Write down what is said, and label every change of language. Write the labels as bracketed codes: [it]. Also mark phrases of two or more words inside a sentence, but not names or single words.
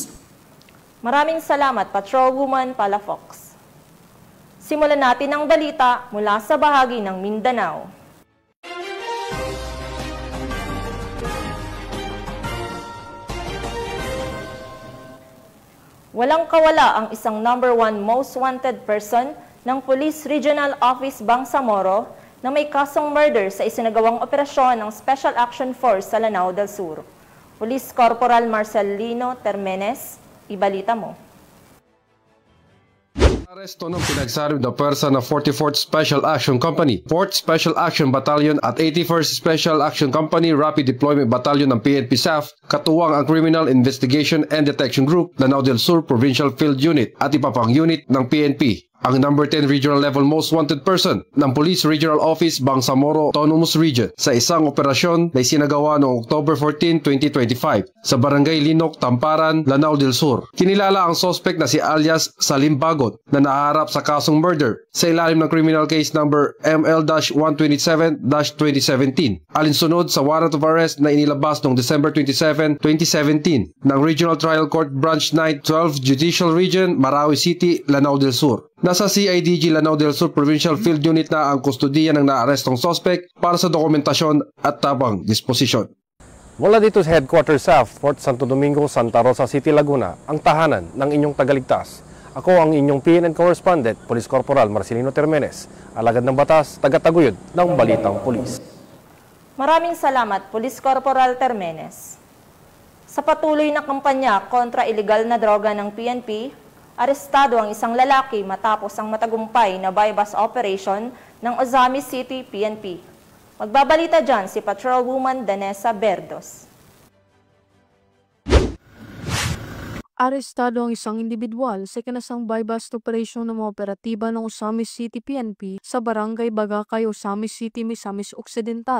[tl] Maraming salamat, Patrolwoman Palafox. Simulan natin ang balita mula sa bahagi ng Mindanao. Walang kawala ang isang #1 [en] most wanted person [tl] ng Police Regional Office Bangsamoro na may kasong murder sa isinagawang operasyon ng Special Action Force sa Lanao del Sur. Police Corporal Marcelino Termenes, ibalita mo. Aresto ng pinagsabi na pwersa ng 44th Special Action Company, 4th Special Action Battalion at 81st Special Action Company Rapid Deployment Battalion ng PNP SAF, katuwang ang Criminal Investigation and Detection Group, Lanao del Sur Provincial Field Unit at iba pang unit ng PNP. Ang [en] number 10 regional level most wanted person [tl] ng Police Regional Office Bangsamoro Autonomous Region sa isang operasyon na isinagawa noong October 14, 2025 sa Barangay Linok, Tamparan, Lanao del Sur. Kinilala ang suspect na si alias Salim Bagot na naharap sa kasong murder sa ilalim ng [en] criminal case number [tl] ML-127-2017 alinsunod sa [en] warrant of arrest [tl] na inilabas noong December 27, 2017 ng Regional Trial Court Branch 9, 12 Judicial Region, Marawi City, Lanao del Sur. Nasa CIDG Lanao del Sur Provincial Field Unit na ang kustudiya ng naarestong suspect para sa dokumentasyon at tabang disposisyon. Mula dito sa Headquarters sa Fort Santo Domingo, Santa Rosa City, Laguna, ang tahanan ng inyong tagaligtas. Ako ang inyong PNN Correspondent, Police Corporal Marcelino Termenes, alagad ng batas, tagataguyod ng Balitang Pulis. Maraming salamat, Police Corporal Termenes. Sa patuloy na kampanya kontra iligal na droga ng PNP, arestado ang isang lalaki matapos ang matagumpay na [en] bypass operation [tl] ng Ozami City PNP. Magbabalita dyan si Patrolwoman Danessa Berdos. Arestado ang isang individual sa ikinasang [en] bypass operation [tl] ng mga operatiba ng Osamis City PNP sa Barangay Bagakay, Osamis City, Misamis Occidental.